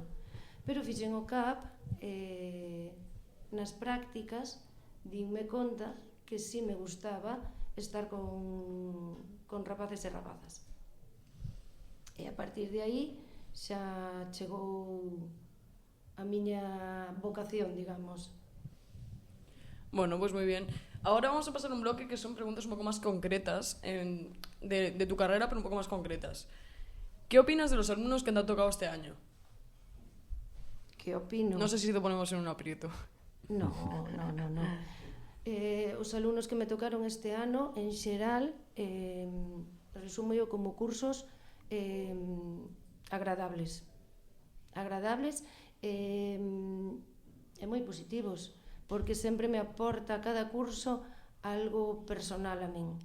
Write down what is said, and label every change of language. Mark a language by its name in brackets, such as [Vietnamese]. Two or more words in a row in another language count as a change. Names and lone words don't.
[Galician] Pero fixen o CAP, nas prácticas dinme conta que si me gustaba estar con rapaces e rapazas. E a partir de aí xa chegou a miña vocación, digamos. [Spanish] Bueno, pues muy bien. Ahora vamos a pasar a un bloque que son preguntas un poco más concretas de tu carrera, pero un poco más concretas. ¿Qué opinas de los alumnos que te han tocado este año? ¿Qué opino? No sé si te ponemos en un aprieto. No. [Galician] Os alumnos que me tocaron este ano, en xeral, resumo yo como cursos agradables e moi positivos, porque sempre me aporta cada curso algo personal a min.